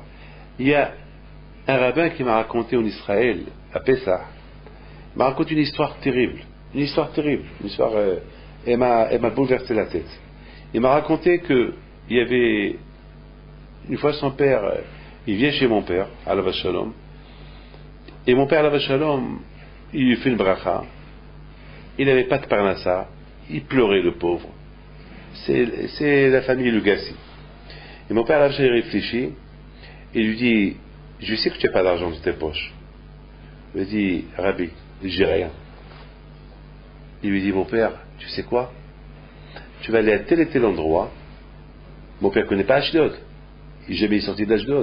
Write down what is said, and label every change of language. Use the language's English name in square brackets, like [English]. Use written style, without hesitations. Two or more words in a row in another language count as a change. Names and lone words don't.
[French] Il y a un rabbin qui m'a raconté en Israël, à Pessah, il m'a raconté une histoire terrible. Une histoire terrible. Une histoire, elle m'a bouleversé la tête. Il m'a raconté qu'il y avait, une fois son père, il vient chez mon père, [Hebrew] עליו השלום, [French] et mon père, [Hebrew] עליו השלום, [French] il lui fait une bracha, il n'avait pas de parnassa, il pleurait le pauvre. C'est la famille Lugassi. Et mon père, [Hebrew] עליו השלום, [French] il réfléchit, et lui dit, je sais que tu n'as pas d'argent dans tes poches. Il lui dit, Rabbi, j'ai rien. Il lui dit, mon père, tu sais quoi? Tu vas aller à tel et tel endroit. Mon père ne connaît pas Ashdod. Il n'est jamais sorti d'Ashdod.